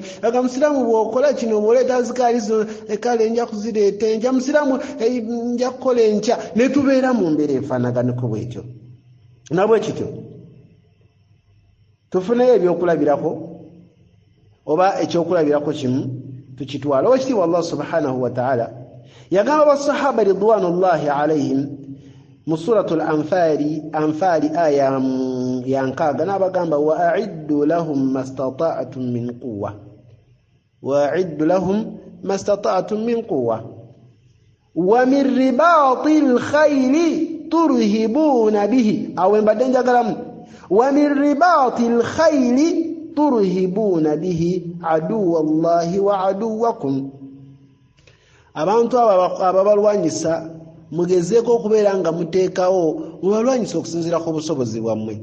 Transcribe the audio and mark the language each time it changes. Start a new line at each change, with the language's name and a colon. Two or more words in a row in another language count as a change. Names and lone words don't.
Ganda: Aga musiramu bw'okola kino bw'oleeta azikaali zo kale nja kuzireeta enja, musiramu nja kukola enkya, ne tubeera mu mbeera efaanaganako bwetyo. Nabwe kityo tufuneyo ebyokulabirako oba ekyokulabirako kimu tukitwala. Oweekitiibwa
Arabic: الله سبحانه وتعالى
Ganda: yagamba basahaba
Arabic: رضوان الله عليهم
Ganda: mu suratul
Arabic: anfali
Ganda: aya ya 6 n'abagamba
Arabic: وأعدوا لهم ما استطعتم من قوة وأعدوا لهم ما استطعتم من قوة ومن رباط الخيل ترهبون به,
Ganda: awe mbadde njagalamu,
Arabic: ومن رباط الخيل ترهبون به عدو الله وعدوكم.
Ganda: Abantu ababalwanyisa mugezeeko okubeera nga muteekawo mubalwanyisa okusinziira ku busobozi bwammwe.